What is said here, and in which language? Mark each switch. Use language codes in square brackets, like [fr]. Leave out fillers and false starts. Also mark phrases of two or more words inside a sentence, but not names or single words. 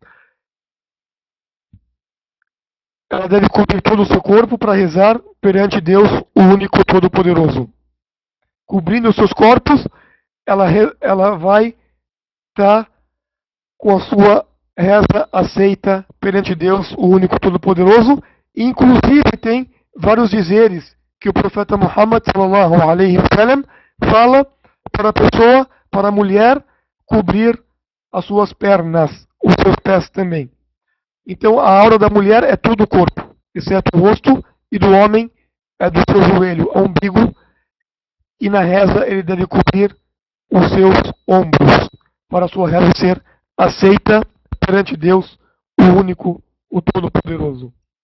[pt] Ela deve cobrir todo o seu corpo para rezar perante Deus, o único Todo-Poderoso. Cobrindo os seus corpos, ela vai estar com a sua reza aceita perante Deus, o único Todo-Poderoso. Inclusive tem vários dizeres que o profeta Muhammad [ar] صلى الله عليه وسلم [pt] fala para a pessoa, para a mulher, cobrir as suas pernas, os seus pés também. Então a aura da mulher é todo o corpo, exceto o rosto, e do homem é do seu joelho ao umbigo, e na reza ele deve cobrir os seus ombros, para a sua reza ser aceita perante Deus, o único, o Todo-Poderoso.